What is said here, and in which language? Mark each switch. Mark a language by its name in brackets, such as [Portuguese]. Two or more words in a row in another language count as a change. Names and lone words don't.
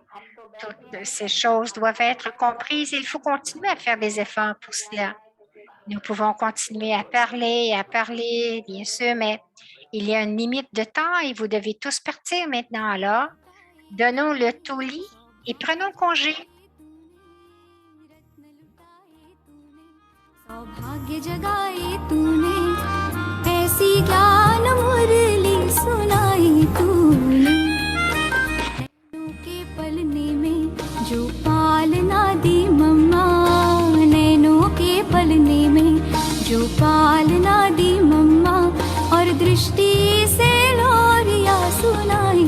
[French] Toutes ces choses doivent être comprises et il faut continuer à faire des efforts pour cela. Nous pouvons continuer à parler, bien sûr, mais il y a une limite de temps et vous devez tous partir maintenant. Alors, donnons le tollé et prenons congé. [Hindi] सौभाग्य जगाए तूने ऐसी ज्ञान मुरली सुनाई तूने नैनों के पलने में जो पालना दी मम्मा नैनों के पलने में जो पालना दी मम्मा और दृष्टि से लोरिया सुना